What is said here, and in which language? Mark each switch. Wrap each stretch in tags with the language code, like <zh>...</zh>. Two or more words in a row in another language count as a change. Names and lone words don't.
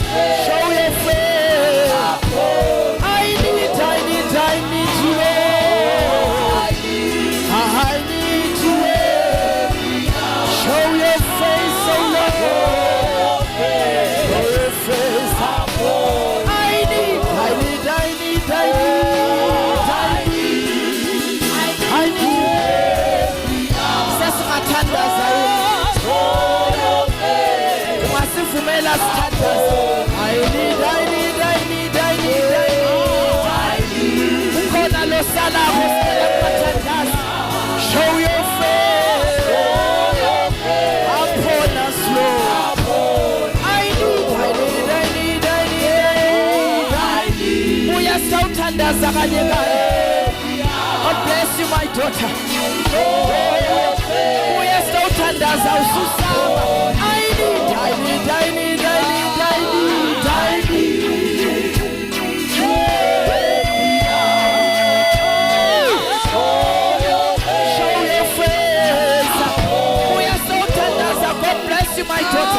<en>Show your face. I need you, Lord. I need you. Show your face, oh Lord. Show your face. I need.</en> <zu>Sesingathandaza Masivumela sithandaza.</zu> <en>I need.</en> <zu>Ukhona losala ukuthandaza.</zu> <en>Show your face upon us, Lord. I need.</en> <zu>Buya sawuthandaza kanye kanye.</zu> <en>God bless you, my daughter.</en> <zu>Buya sawuthandaza ususaba.</zu> <en>I need. Show your face.</en> <zu>Buya sawuthandaza.</zu> <en>God bless you, my daughter.</en>